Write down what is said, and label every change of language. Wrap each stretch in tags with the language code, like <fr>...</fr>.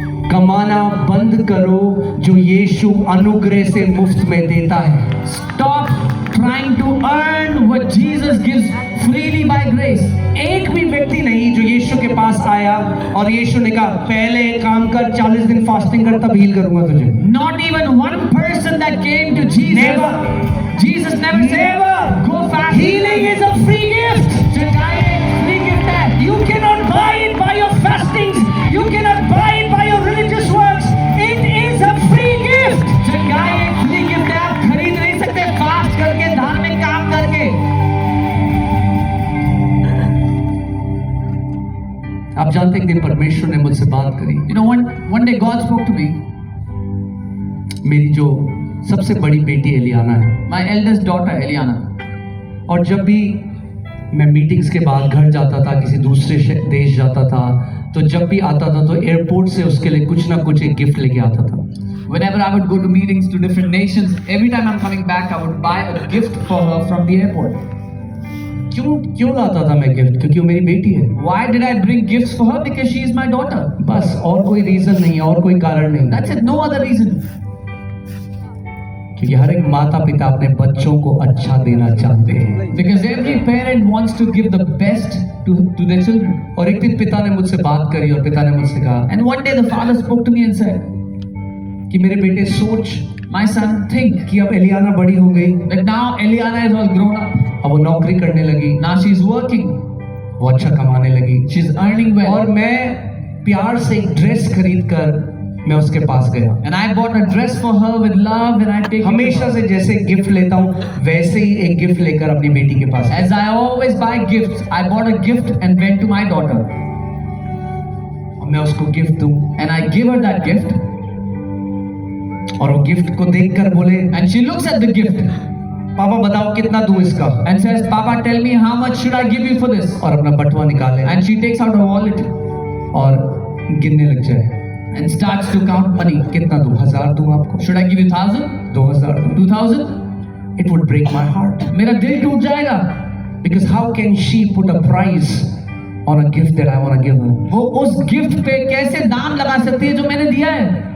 <hi>कमाना बंद करो जो यीशु अनुग्रह से मुफ्त में देता है।</hi> <en>stop trying to earn what Jesus gives freely by grace.</en> <hi>एक भी व्यक्ति नहीं जो यीशु के पास आया और यीशु ने कहा पहले काम कर 40 दिन फास्टिंग कर तब हील करूंगा तुझे।</hi> <en>Not even one person that came to Jesus. Never. Jesus never said, Never. go fast. Healing is a free gift.</en> <hi>चंगाई एक</hi> <en>free gift</en> <hi>है.</hi> <en>You cannot buy it by your fastings. You cannot buy it by your religious works. It is a free gift.</en> <hi>चंगाई एक</hi> <en>free gift</en> <hi>है. आप खरीद नहीं सकते फास्ट करके, धार्मिक काम करके। आप जानते हैं एक दिन परमेश्वर ने मुझसे बात करी।</hi> <en>You know, one day God spoke to me.</en> <hi>मेरी जो सबसे बड़ी बेटी एलियाना है,</hi> <en>My eldest daughter, Eliana.</en> <hi>और जब भी मैं मीटिंग्स के बाद घर जाता था, किसी दूसरे देश जाता था, तो जब भी आता था तो एयरपोर्ट से उसके लिए कुछ ना कुछ एक गिफ्ट लेके आता था।</hi> <en>Whenever I would go to meetings to different nations, every time I'm coming back, I would buy a gift for her from the airport.</en> <hi>क्यों लाता था मैं गिफ्ट? क्योंकि वो मेरी बेटी है।</hi> <en>Why did I bring gifts for her? Because she is my daughter.</en> <hi>बस, और कोई रीजन नहीं, और कोई कारण नहीं।</hi> <en>That's it, no other reason.</en> <hi>क्योंकि हर एक माता पिता अपने बच्चों को अच्छा देना चाहते हैं।</hi> <en>Because every parent wants to give the best to their children.</en> <hi>और एक दिन पिता ने मुझसे बात करी और पिता ने मुझसे कहा</hi> <en>And one day the father spoke to me and said,</en> <hi>कि मेरे बेटे सोच</hi> <en>my son, think</en> <hi>कि अब एलियाना बड़ी हो गई,</hi> <en>that now Eliana is all grown up.</en> <hi>अब वो नौकरी करने लगी,</hi> <en>Now she's working.</en> <hi>वो अच्छा कमाने लगी,</hi> <en>She's earning well.</en> <hi>और मैं प्यार से एक ड्रेस खरीद कर मैं उसके पास गया।</hi> <en>And I bought a dress for her with love and I take it to</en> <hi>हमेशा</hi> <en>her.</en> <hi>से जैसे गिफ्ट लेता हूँ वैसे ही एक गिफ्ट लेकर अपनी बेटी के पास</hi> <en>As I always buy gifts, I bought a gift and went to my daughter.</en> <hi>मैं उसको गिफ्ट दूं</hi> <en>And I give her that gift.</en> <hi>और वो गिफ्ट को देखकर बोले,</hi> <en>and she looks at the gift</en> <hi>पापा बताओ कितना दूं इसका,</hi> <en>and says, Papa, tell me how much should I give you for this?</en> <hi>और अपना बटुआ निकाले</hi> <en>And she takes out her wallet</en> <hi>और गिनने लग जाए,</hi> <en>and starts to count money.</en> <hi>कितना दूं, 1000 दूं आपको,</hi> <en>Should I give you 1,000?</en> <hi>2000 दूं?</hi> <en>2,000? It would break my heart,</en> <hi>मेरा दिल टूट जाएगा,</hi> <en>because how can she put a price on a gift that I want to give her?</en> <hi>वो उस गिफ्ट पे कैसे दाम लगा सकती है जो मैंने दिया है?</hi>